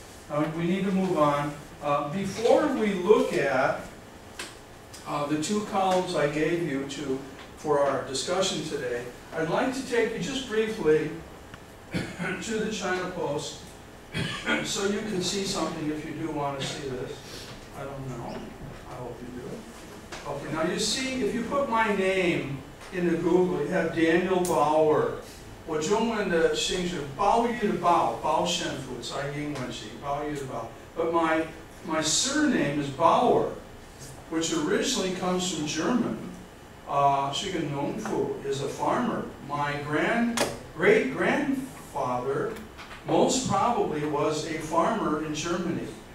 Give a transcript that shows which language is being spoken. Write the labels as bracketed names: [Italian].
[English] Now we need to move on. Before we look at the 2 columns I gave you for our discussion today, I'd like to take you just briefly to the China Post so you can see something if you do want to see this. I don't know. I hope you do. Okay, now you see, if you put my name into Google, you have Daniel Bauer. [Chinese] 我中文的姓是鲍鱼的鲍，鲍神父，在英文是鲍鱼的鲍。 [English] But my surname is Bauer, which originally comes from German. [Chinese] 是个农夫 [English] is a farmer. My great-grandfather most probably was a farmer in Germany.